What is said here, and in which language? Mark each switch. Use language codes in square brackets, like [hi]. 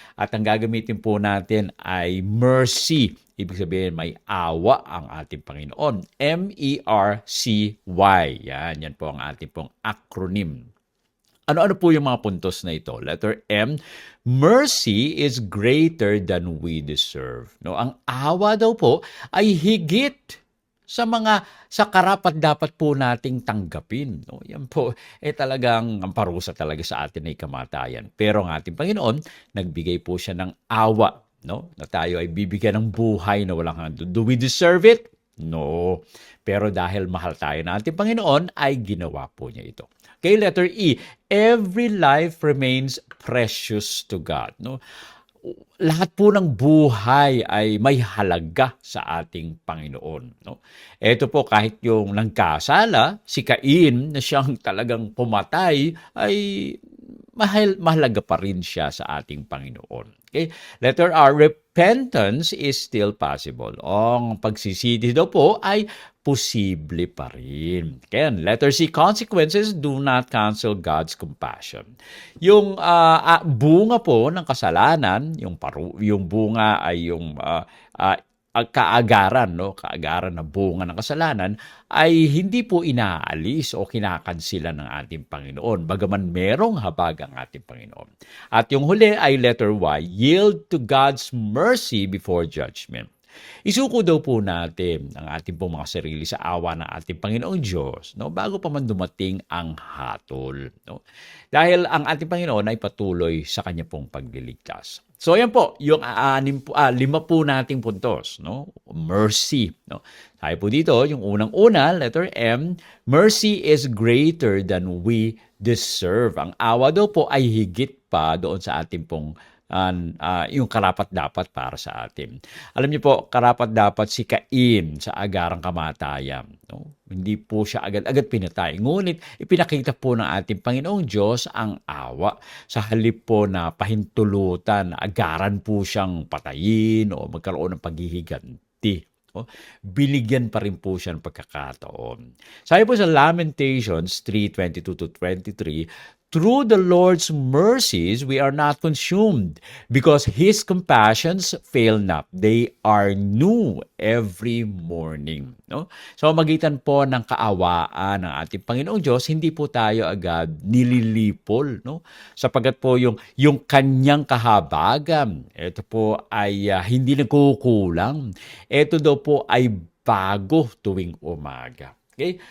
[tl] At ang gagamitin po natin ay mercy. Ibig sabihin, may awa ang ating Panginoon. M-E-R-C-Y. Yan po ang ating pong acronym. Ano-ano po yung mga puntos na ito? [en] Letter M, mercy is greater than we deserve. [tl] No, ang awa daw po ay higit sa karapat dapat po nating tanggapin. No? Yan po, talagang ang parusa talaga sa atin ay kamatayan. Pero ang ating Panginoon, nagbigay po siya ng awa, no? Na tayo ay bibigyan ng buhay na walang hanggan. [en] Do we deserve it? No. [tl] Pero dahil mahal tayo ng ating Panginoon, ay ginawa po niya ito. [en] Okay, letter E, every life remains precious to God. No? [tl] Lahat po ng buhay ay may halaga sa ating Panginoon. No? Ito po, kahit yung nagkasala, si Cain na siyang talagang pumatay, ay mahalaga pa rin siya sa ating Panginoon. Okay? [en] Letter R, repentance is still possible. [tl] Ang pagsisisi daw po ay posible pa rin. [en] Kaya, letter C, consequences do not cancel God's compassion. [tl] Yung bunga po ng kasalanan, yung bunga ay yung kaagaran, no, kaagaran na bunga ng kasalanan ay hindi po inaalis o kinakansila ng ating Panginoon, bagaman merong habag ang ating Panginoon. At yung huli ay letter Y, [en] yield to God's mercy before judgment. [tl] Isuko daw po natin ang ating pong mga sarili sa awa ng ating Panginoong Diyos, no, bago pa man dumating ang hatol. No? Dahil ang ating Panginoon ay patuloy sa kanya pong pagliligtas. So yan po, yung 5 po nating puntos, no? Mercy, no? Sabi po dito, yung unang-una, letter M, [en] mercy is greater than we deserve. [tl] Ang awa daw po ay higit pa doon sa ating pong yung karapat-dapat para sa atin. Alam niyo po, karapat-dapat si Cain sa agarang kamatayan. No? Hindi po siya agad-agad pinatay. Ngunit ipinakita po ng ating Panginoong Diyos ang awa. Sa halip po na pahintulutan, agaran po siyang patayin o magkaroon ng paghihiganti. O, binigyan pa rin po siya ng pagkakataon. Sabi po sa [en] Lamentations 3:22-23, through the Lord's mercies, we are not consumed, because His compassions fail not. They are new every morning. No? [tl] So, magitan po ng kaawaan ng ating Panginoong Diyos, hindi po tayo agad nililipol. No? Sapagat po yung kanyang kahabagan, ito po ay hindi nagkukulang. Ito daw po ay bago tuwing umaga. Okay?